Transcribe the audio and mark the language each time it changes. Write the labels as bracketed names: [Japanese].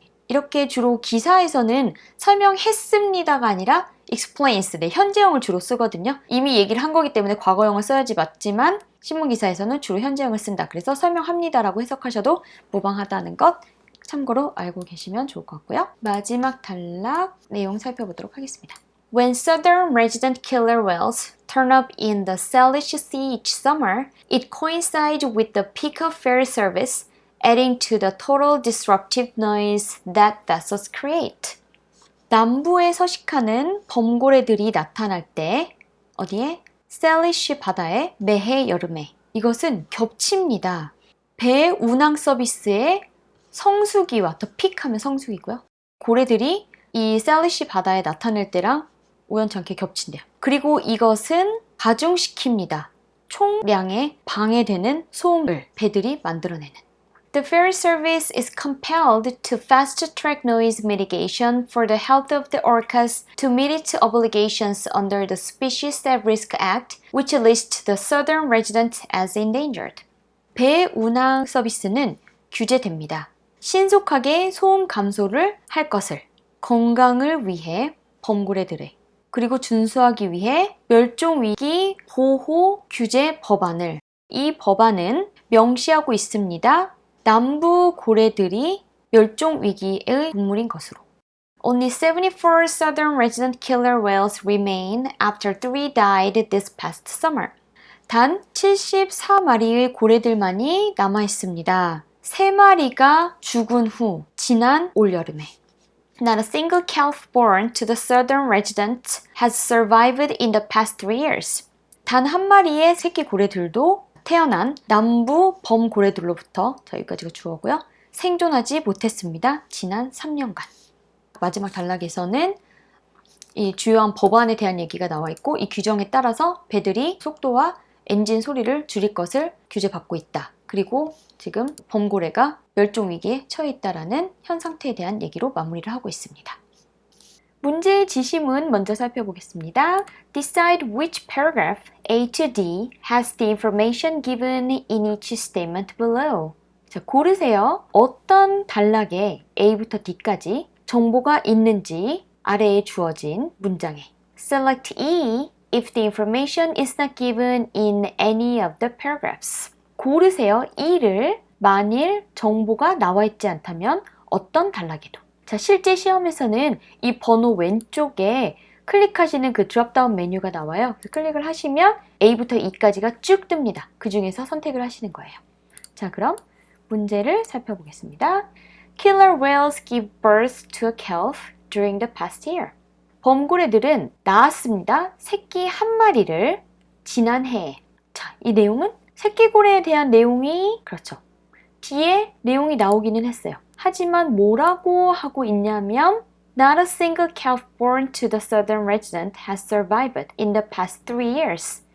[Korean] 이렇게 주로 기사에서는 설명했습니다가 아니라 explains, 현재형을 주로 쓰거든요. 이미 얘기를 한 거기 때문에 과거형을 써야지 맞지만 신문기사에서는 주로 현재형을 쓴다. 그래서 설명합니다라고 해석하셔도 무방하다는 것 참고로 알고 계시면 좋을 것 같고요. 마지막 단락 내용 살펴보도록 하겠습니다. [English] When southern resident killer whales turn up in the Salish Sea each summer, it coincides with the peak of ferry service, adding to the total disruptive noise that vessels create. [Korean] 남부에 서식하는 범고래들이 나타날 때 어디에? 셀리시 바다에 매해 여름에. 이것은 겹칩니다. 배 운항 서비스의 성수기와 더 픽하면 성수기고요. 고래들이 이 셀리시 바다에 나타날 때랑 우연찮게 겹친대요. 그리고 이것은 가중시킵니다. 총량에 방해되는 소음을 배들이 만들어내는. [English] The ferry service is compelled to fast-track noise mitigation for the health of the orcas to meet its obligations under the Species at Risk Act, which lists the southern resident as endangered. [Korean] 배 운항 서비스는 규제됩니다. 신속하게 소음 감소를 할 것을 건강을 위해 범고래들의 그리고 준수하기 위해 멸종위기 보호 규제 법안을 이 법안은 명시하고 있습니다. 남부 고래들이 멸종위기의 동물인 것으로. [English] Only 74 southern resident killer whales remain after 3 died this past summer. [Korean] 단 74마리의 고래들만이 남아 있습니다. 3마리가 죽은 후 지난 올여름에. [English] Not a single calf born to the southern resident has survived in the past 3 years. [Korean] 단 한 마리의 새끼 고래들도 태어난 남부 범고래들로부터 여기까지가 주어고요. 생존하지 못했습니다. 지난 3년간. 마지막 단락에서는 이 주요한 법안에 대한 얘기가 나와 있고 이 규정에 따라서 배들이 속도와 엔진 소리를 줄일 것을 규제받고 있다. 그리고 지금 범고래가 멸종위기에 처해 있다라는 현 상태에 대한 얘기로 마무리를 하고 있습니다. 문제의 지심은 먼저 살펴보겠습니다. [English] Decide which paragraph A to D has the information given in each statement below. [Korean] 자, 고르세요. 어떤 단락에 A부터 D까지 정보가 있는지 아래에 주어진 문장에. [English] Select E if the information is not given in any of the paragraphs. [Korean] 고르세요. E를 만일 정보가 나와 있지 않다면 어떤 단락에도. 자, 실제 시험에서는 이 번호 왼쪽에 클릭하시는 그 드롭다운 메뉴가 나와요. 클릭을 하시면 A부터 E까지가 쭉 뜹니다. 그 중에서 선택을 하시는 거예요. 자, 그럼 문제를 살펴보겠습니다. [English] Killer whales give birth to a calf during the past year. [Korean] 범고래들은 낳았습니다. 새끼 한 마리를 지난 해에. 자, 이 내용은 새끼고래에 대한 내용이 그렇죠. 뒤에 내용이 나오기는 했어요. 하지만 뭐라고 하고 있냐면 [English] Not a single calf born to the southern resident has survived in the past 3 years.